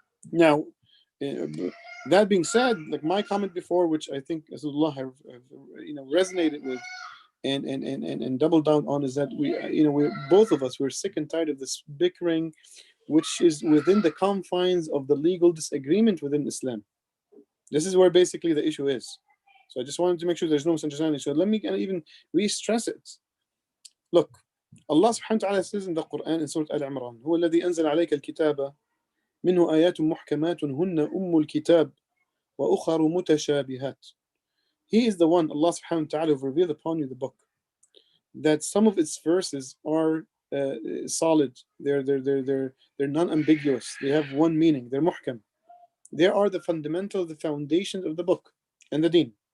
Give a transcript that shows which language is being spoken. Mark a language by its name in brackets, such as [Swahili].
[English] Now, that being said, like my comment before, which I think Asadullah have resonated with and doubled down on, is that we both of us, we're sick and tired of this bickering, which is within the confines of the legal disagreement within Islam. This is where basically the issue is. So I just wanted to make sure there's no misunderstanding. So let me even re-stress it. Look, Allah subhanahu wa ta'ala says in the Quran in Surah Al-Imran, [Arabic] هو الذي أنزل عليك الكتاب منه آيات محكمات هن أم الكتاب وأخر متشابهات. [English] He is the one, Allah subhanahu wa ta'ala, who revealed upon you the book, that some of its verses are solid. They're non-ambiguous. They have one meaning. They're muhkam. They are the fundamental, the foundations of the book and the deen.